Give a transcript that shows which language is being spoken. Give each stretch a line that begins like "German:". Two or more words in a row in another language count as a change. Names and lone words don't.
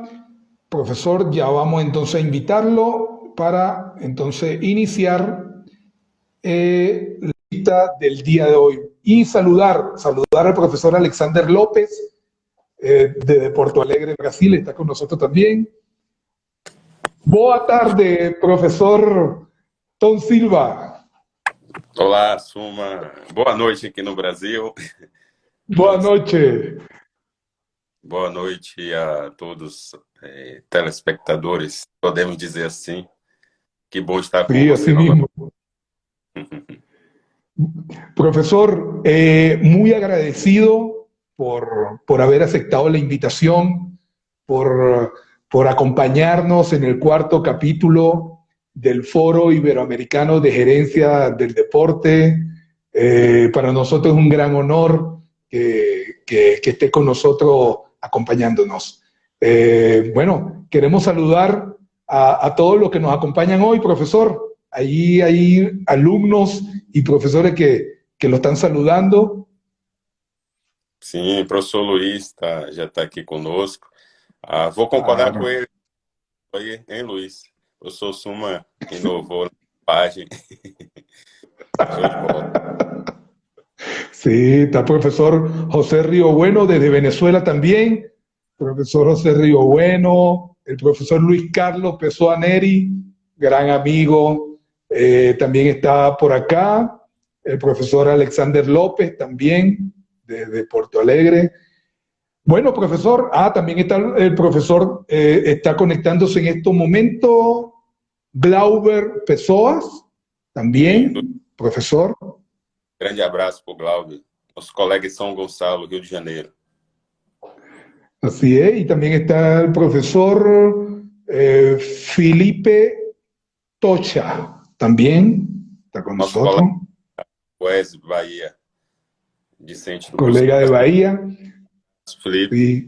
Spanish: Profesor, ya vamos entonces a invitarlo para entonces iniciar la cita del día de hoy. Y saludar al profesor Alexander López de Porto Alegre, Brasil, está con nosotros también.
Portuguese: Boa tarde, profesor Tom Silva. Olá, Suma. Boa noite aqui no Brasil. Boa noite. Boa noite a todos telespectadores, podemos dizer assim. Que bom estar com
Spanish: Sí,
Portuguese: você
Spanish: así
Portuguese: novamente.
Spanish: mismo. Profesor, muy agradecido por haber aceptado la invitación, por acompañarnos en el cuarto capítulo del Foro Iberoamericano de Gerencia del Deporte. Para nosotros es un gran honor que esté con nosotros acompañándonos. Bueno, queremos saludar a todos los que nos acompañan hoy, profesor. Allí hay alumnos y profesores que lo están saludando.
Portuguese: Sim, o professor Luiz já está aqui conosco. Vou concordar com ele, hein, Luiz? O professor Suma inovou na página. Show de bola.
Spanish: Sí, está el profesor José Río Bueno desde Venezuela también. Profesor José Río Bueno, el profesor Luis Carlos Pessoa Neri, gran amigo, también está por acá. El profesor Alexander López también, de Porto Alegre. Bueno, profesor, también está el profesor, está conectándose en estos momentos, Glauber Pessoas, también, profesor.
Portuguese: Grande abraço para o Glauber, nosso colega em São Gonçalo, Rio de Janeiro.
Spanish: Así es, y también está el profesor Felipe Tocha, también está con
Portuguese: Nosso
Spanish: nosotros.
Portuguese: Colega Wes Bahia, discente do
Spanish: Colega de Bahía. Felipe.